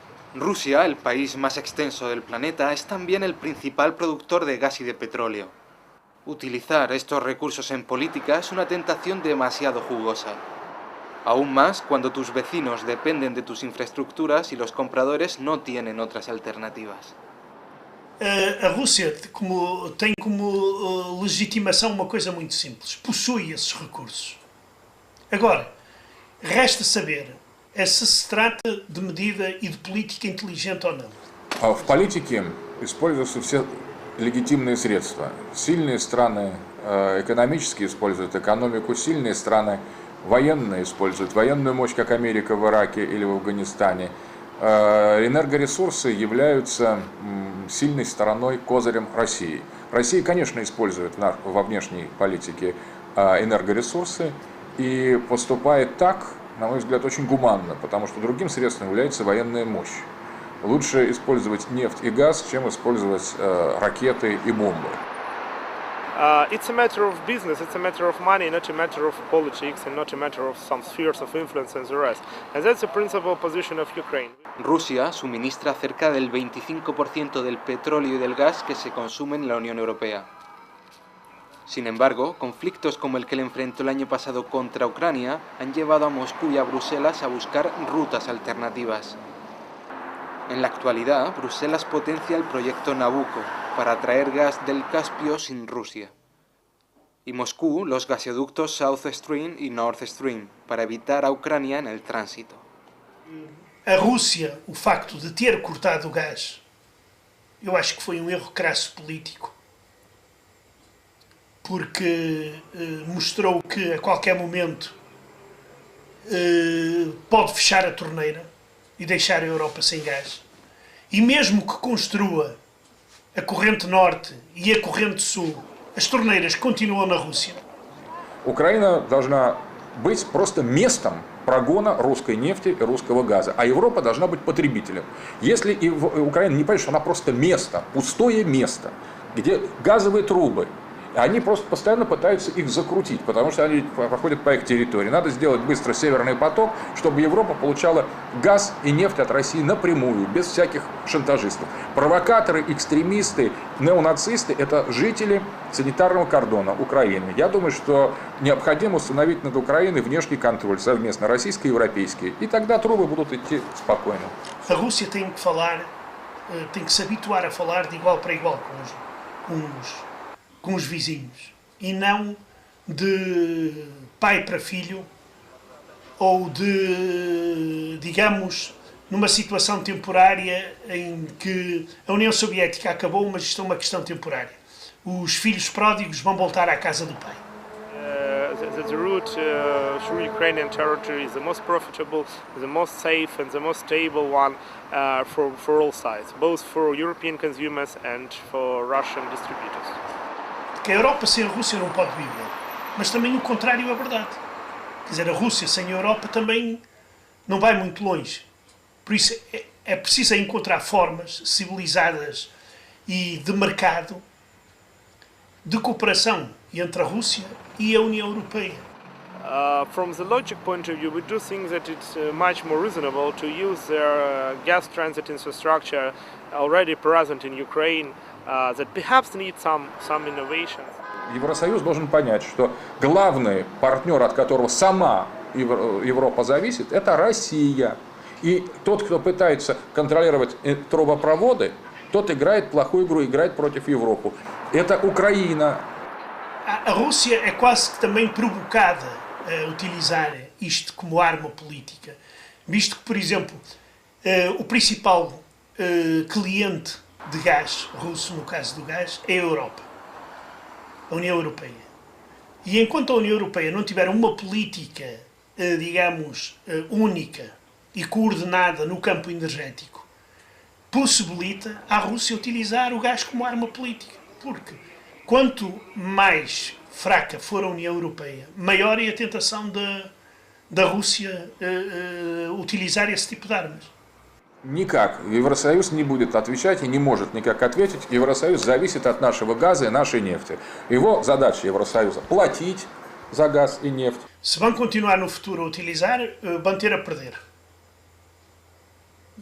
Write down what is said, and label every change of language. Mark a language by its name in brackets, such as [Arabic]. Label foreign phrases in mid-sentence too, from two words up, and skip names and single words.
[Spanish] Rusia, el país más extenso del planeta, es también el principal productor de gas y de petróleo. Utilizar estos recursos en política es una tentación demasiado jugosa. Aún más cuando tus vecinos dependen de tus infraestructuras y los compradores no tienen otras alternativas. [Portuguese] A Rússia tem como legitimação uma coisa muito simples: possui esses recursos. Agora, resta saber se se trata de medida e de política inteligente ou não. [Russian] В политике используются все легитимные средства. Сильные страны экономически используют экономику, сильные страны военные используют военную мощь, как Америка в Ираке или в Афганистане. Энергоресурсы являются сильной стороной, козырем России. Россия, конечно, использует во внешней политике энергоресурсы и поступает так, на мой взгляд, очень гуманно, потому что другим средством является военная мощь. Лучше использовать нефть и газ, чем использовать ракеты и бомбы. [English] It's a matter of business, it's a matter of money, not a matter of politics and not a matter of some spheres of influence and the rest. And that's the principal position of Ukraine. [Spanish] Rusia suministra cerca del 25% del petróleo y del gas que se consume en la Unión Europea. Sin embargo, conflictos como el que le enfrentó el año pasado contra Ucrania han llevado a Moscú y a Bruselas a buscar rutas alternativas. En la actualidad, Bruselas potencia el proyecto Nabucco para traer gas del Caspio sin Rusia. Y Moscú los gasoductos South Stream y North Stream para evitar a Ucrania en el tránsito. [Portuguese] A Rússia, o facto de ter cortado o gás, eu acho que foi um erro crasso político, porque mostrou que a qualquer momento pode fechar a torneira e deixar a Europa sem gás. E mesmo que construa a corrente norte e a corrente sul, as torneiras continuam na Rússia. [Russian] Украина должна быть просто местом прогона русской нефти и русского газа, а Европа должна быть потребителем. Если Украина не понимает, что она просто место, пустое место, где газовые трубы, они просто постоянно пытаются их закрутить, потому что они проходят по их территории. Надо сделать быстро Северный поток, чтобы Европа получала газ и нефть от России напрямую, без всяких шантажистов. Провокаторы, экстремисты, неонацисты – это жители санитарного кордона Украины. Я думаю, что необходимо установить над Украиной внешний контроль совместно, российский и европейский. И тогда трубы будут идти спокойно. [Portuguese] A Rússia tem que se habituar a falar de igual para igual com os vizinhos, e não de pai para filho, ou de, digamos, numa situação temporária em que a União Soviética acabou, mas isto é uma questão temporária. Os filhos pródigos vão voltar à casa do pai. [English] The route through Ukrainian territory is the most profitable, the most safe and the most stable one for all sides, both for European consumers and for Russian distributors. [Portuguese] Que a Europa sem a Rússia não pode viver, mas também o contrário é verdade. Quer dizer, a Rússia sem a Europa também não vai muito longe. Por isso é preciso encontrar formas civilizadas e de mercado, de cooperação entre a Rússia e a União Europeia. [English] From the logic point of view, we do think that it's much more reasonable to use their gas transit infrastructure already present in Ukraine, that perhaps need some innovations. [Russian] Евросоюз должен понять, что главный партнер, от которого сама Европа зависит, это Россия. И тот, кто pытается контролировать трубопроводы, тот играет плохую игру, играет против Европы. Это Украина. [Portuguese] A Rússia é quase que também provocada a utilizar isto como arma política, visto que, por exemplo, o principal cliente de gás russo, no caso do gás, é a Europa, a União Europeia. E enquanto a União Europeia não tiver uma política, digamos, única e coordenada no campo energético, possibilita à Rússia utilizar o gás como arma política. Porque quanto mais fraca for a União Europeia, maior é a tentação da Rússia utilizar esse tipo de armas. [Russian] Никак. Евросоюз не будет отвечать и не может никак ответить. Евросоюз зависит от нашего газа и нашей нефти. Его задача Евросоюза – платить за газ и нефть. [Portuguese] Se vão continuar no futuro a utilizar, vão ter a perder.